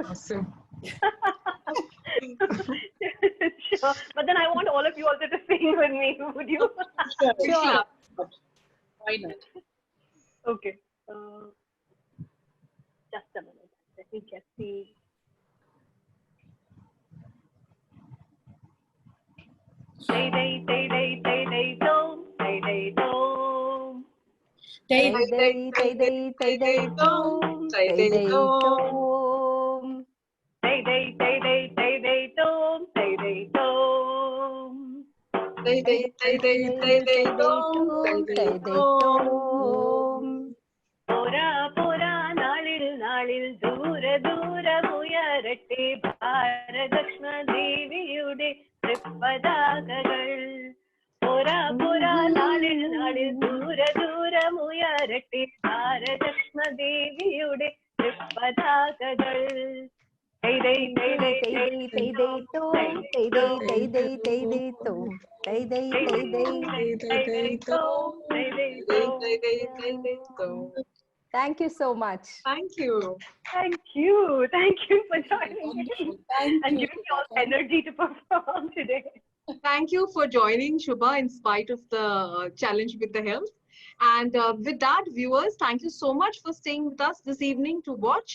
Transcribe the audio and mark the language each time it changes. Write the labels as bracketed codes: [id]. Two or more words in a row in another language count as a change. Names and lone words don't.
[en] Awesome. Sure. But then I want all of you also to sing with me. Would you? Sure. Why not? Okay. Just a minute. Let me get the. Day day day day day day dom day day dom. Day day day day day day dom day day dom. Day day day day day day dom day day dom. Day day day day day day dom day day dom. [ml] പോരാ പോരാ നാളിൽ നാളിൽ ദൂരെ ദൂരെ മുയരട്ടെ ഭാരതക്ഷ്മ ദേവിയുടെ തൃപ്പതാകകൾ. പോരാ പോരാ നാളിൽ നാളിൽ ദൂരെ ദൂരെ മുയരട്ടെ ഭാരതക്ഷ്മ ദേവിയുടെ തൃപ്പതാകകൾ. Day day day day day day day tom day day day day day day tom day day day day day day dom. [en] Thank you so much. Thank you. Thank you for joining me and Thank you. giving me all energy to perform today. Thank you for joining, Shubha, in spite of the challenge with the health. And with that, viewers, thank you so much for staying with us this evening to watch.